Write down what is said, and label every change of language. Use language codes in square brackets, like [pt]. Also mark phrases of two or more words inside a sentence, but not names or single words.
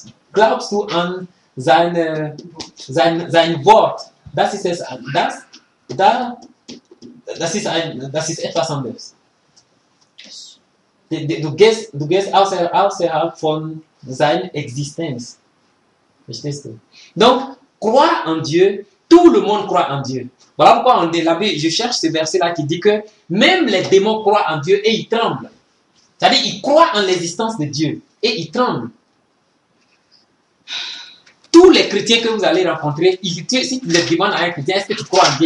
[de] Glaubst du an sein Wort? Das ist es. Das ist etwas anderes. Du gehst außerhalb von seiner Existenz. Verstehst du? [fr] Donc, croire en Dieu, tout le monde croit en Dieu. Voilà pourquoi je cherche ce verset-là qui dit que même les démons croient en Dieu et ils tremblent. C'est-à-dire, ils croient en l'existence de Dieu et ils tremblent. Tous les chrétiens que vous allez rencontrer, si tu leur demandes à un chrétien, est-ce que tu crois en Dieu?